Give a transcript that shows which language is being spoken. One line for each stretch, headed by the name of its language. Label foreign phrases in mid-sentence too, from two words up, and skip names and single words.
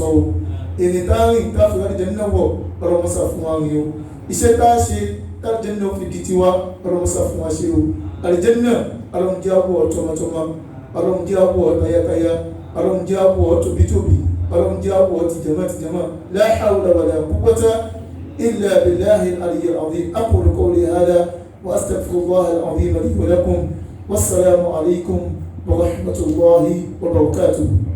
Yoruba: o èyí tá a rìn káfíwà àlùjánnà wọ̀ Ọlọ́run sà fún wa rìn o iṣẹ́ tá a ṣe àlùjánnà fi di tiwa Ọlọ́run sà fún wa ṣe o àlùjánnà Ọlọ́run jẹ́ àwọ̀ tọmọtọmọ Ọlọ́run jẹ́ àwọ̀ tayátayá Ọlọ́run jẹ́ àwọ̀ tóbitóbi Ọlọ́run jẹ́ àwọ̀ tìjàmá
Arabic: لا حول ولا قوة إلا بالله العلي العظيم أقول قولي هذا وأستغفر الله العظيم لي ولكم والسلام عليكم ورحمة الله وبركاته.